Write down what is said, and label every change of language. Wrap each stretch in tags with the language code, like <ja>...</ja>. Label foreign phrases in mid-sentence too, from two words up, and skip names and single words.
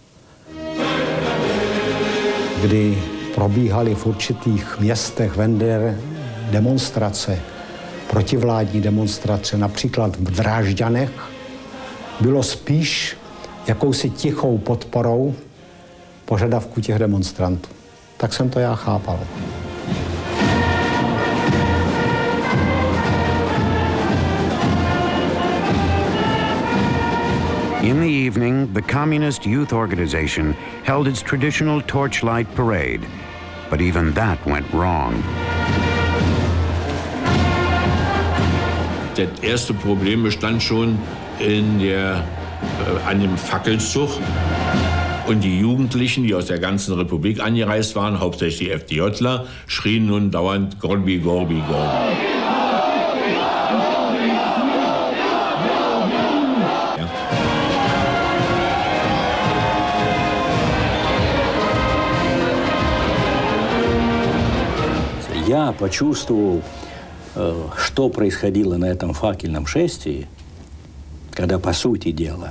<cs>kdy probíhaly v určitých městech v NDR demonstrace, protivládní demonstrace, například v Drážďanech, bylo spíš jakousi tichou podporou požadavků těch demonstrantů. Tak jsem to já chápal.</cs> <en>In the evening, the Communist Youth Organization held its traditional torchlight parade, but even that went wrong.</en> <de>Das erste Problem bestand schon an dem Fackelzug. Und die Jugendlichen, die aus der ganzen Republik angereist waren, hauptsächlich die FDJler, schrien nun dauernd Gorbi, Gorbi, Gorbi.</de> <ru>Я почувствовал, что происходило на этом факельном шествии, когда, по сути дела,</ru>